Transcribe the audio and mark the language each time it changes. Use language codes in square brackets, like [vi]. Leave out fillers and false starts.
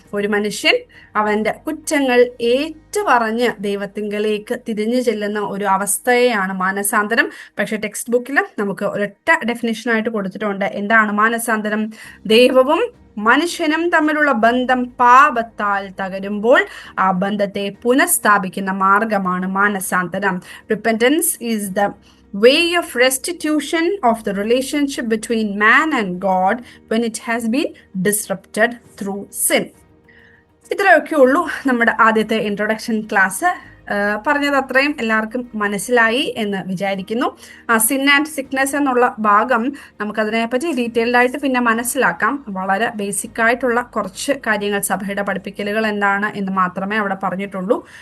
[ml] ഒരു മനുഷ്യൻ അവന്റെ കുറ്റങ്ങൾ ഏറ്റുപറഞ്ഞ് ദൈവത്തിങ്കലേക്ക് തിരിഞ്ഞു ചെല്ലുന്ന ഒരു അവസ്ഥയെയാണ് മാനസാന്തരം. പക്ഷെ ടെക്സ്റ്റ് ബുക്കിൽ നമുക്ക് ഒരൊറ്റ ഡെഫിനിഷനായിട്ട് കൊടുത്തിട്ടുണ്ട്. എന്താണ് മാനസാന്തരം? ദൈവവും മനുഷ്യനും തമ്മിലുള്ള ബന്ധം പാപത്താൽ തകരുമ്പോൾ ആ ബന്ധത്തെ പുനഃസ്ഥാപിക്കുന്ന മാർഗമാണ് മാനസാന്തരം. [en] Repentance is the way of restitution of the relationship between man and God when it has been disrupted through sin. [ml] ഇത്രയൊക്കെ ഉള്ളൂ നമ്മുടെ ആദ്യത്തെ ഇൻട്രൊഡക്ഷൻ ക്ലാസ്. പറഞ്ഞത് അത്രയും എല്ലാവർക്കും മനസ്സിലായി എന്ന് വിചാരിക്കുന്നു. സിൻ ആൻഡ് സിക്നെസ് എന്നുള്ള ഭാഗം നമുക്കതിനെപ്പറ്റി ഡീറ്റെയിൽഡ് ആയിട്ട് പിന്നെ മനസ്സിലാക്കാം. വളരെ ബേസിക് ആയിട്ടുള്ള കുറച്ച് കാര്യങ്ങൾ, സഭയുടെ പഠിപ്പിക്കലുകൾ എന്താണ് എന്ന് മാത്രമേ അവിടെ പറഞ്ഞിട്ടുള്ളൂ.